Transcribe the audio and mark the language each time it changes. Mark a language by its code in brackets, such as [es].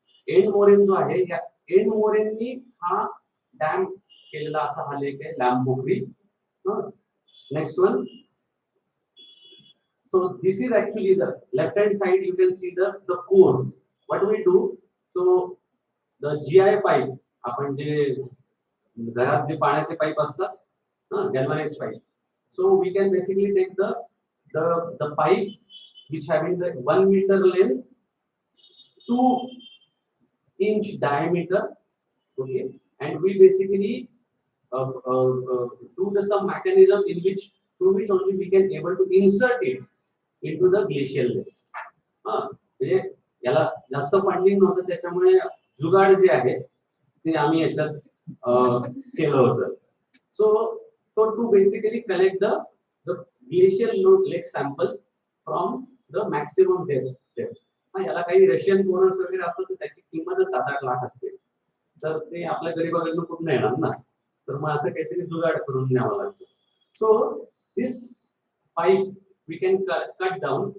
[mr] End मोरेन जो आहे, या एंड मोरेननी हा डॅम केलेला असा हा लेक आहे, लॅमपोखरी. [en] Next one. So this is actually the left hand side. You can see the core. What do we do? So the GI pipe, [mr] आपण जे घरात जे पाण्याचे पाईप असतात, galvanized pipe. [en] So we can basically take the pipe which having the 1 meter length, 2-inch diameter, okay, and we basically do some mechanism in which through which only we can able to insert it into the glacial lakes. [mr] म्हणजे याला जास्त funding नव्हतं, त्याच्यामुळे जुगाड जे आहे ते आम्ही याच्यात केलं होतं. [en] So to basically collect the glacial lake samples from the maximum depth. [mr] याला काही रशियन कोरस वगैरे असतं तर त्याची किंमतच 7-8 लाख असते, तर ते आपल्या गरीबाकडनं कुठून येणार ना, तर मग असं काहीतरी जुगाड करून न्यावं लागतं. [en] So this pipe we can cut down.